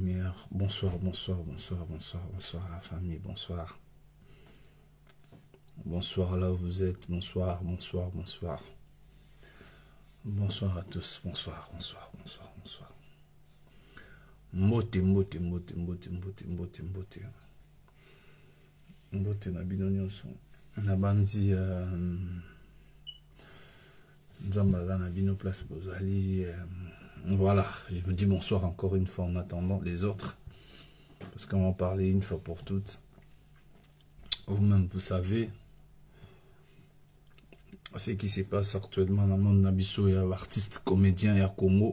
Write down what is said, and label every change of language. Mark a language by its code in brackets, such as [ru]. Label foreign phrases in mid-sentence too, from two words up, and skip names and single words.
[fr] bonheur. Bonsoir, bonsoir, bonsoir, bonsoir, bonsoir la famille, bonsoir. Bonsoir là où vous êtes, bonsoir, bonsoir, bonsoir. Bonsoir à tous, bonsoir, bonsoir, bonsoir, bonsoir. [ln] Mbote, mbote, mbote, mbote, mbote, mbote, mbote. Mbote na bino nyonso. Na bandi Nzambaza na bino place bozali. [fr] Voilà, je vous dis bonsoir encore une fois en attendant les autres. Parce qu'on va en parler une fois pour toutes. Vous-même, vous savez ce qui se passe actuellement dans le monde Nabiso. Il y a artistes, comédiens, il y a Congo.